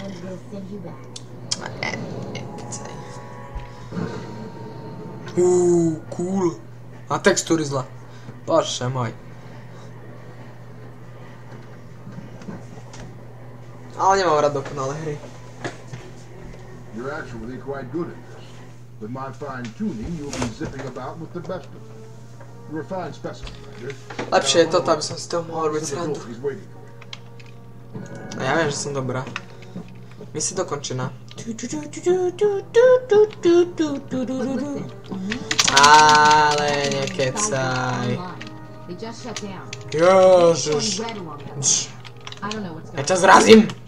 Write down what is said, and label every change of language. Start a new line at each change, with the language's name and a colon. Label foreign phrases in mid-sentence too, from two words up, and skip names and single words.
Slovak: Cool. A textúry zla. Bože môj. Ale nemám rád dokonalé hry.
English: You're actually quite good at this. With my fine tuning, you'll be zipping about with the best of them. You're a fine specimen, Ryder.
Slovak: Lepšie je to, aby som si toho mohol robiť srandu. A ja viem, že som dobrá. Misia dokončená. Ale nekecaj. Ježiš. Ja ťa zrazím.